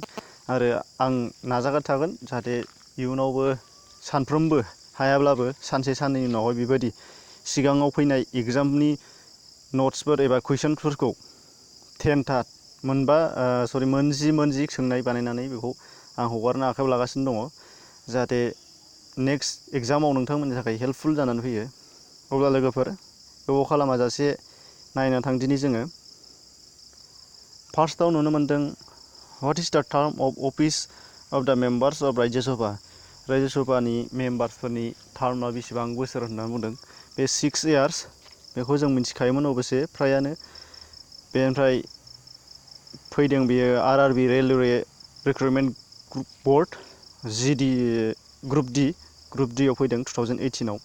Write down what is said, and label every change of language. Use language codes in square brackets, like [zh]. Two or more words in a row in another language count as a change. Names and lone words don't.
[brx] आरो आं नाजाबाय थागोन जाहाथे इयुनावबो सानफ्रोमबो हायाब्लाबो सानसे साननैनि उनावहाय बेबायदि सिगाङाव फैनाय एग्जामनि नट्सफोर एबा कुइसनफोरखौ 10था मोनजि सोंनाय बानायनानै बेखौ आं हगारनो आखायाव लागासिनो दङ, जाहाथे [en] next exam [brx] नोंथांमोननि थाखाय हेल्पफुल जानानै फैयो। अब्ला लोगोफोर गोबाव खालामाजासे नायना थांदिनि जोङो। फार्स्टआव नुनो मोनदों [en] what is the term of office of the members of Rajya Sabha. [brx] राज्य सभानि मेम्बार्सफोरनि टार्मआ बेसेबां बोसोर होननानै बुंदों। बे 6 इयार्स, बेखौ जों मिथिखायोमोन अबयसे फ्रायानो। बेनिफ्राय फैदों बेयो आरआरबि रेलवे रिक्रुटमेन्ट बर्ड ग्रुप डि आव फैदों 2018आव।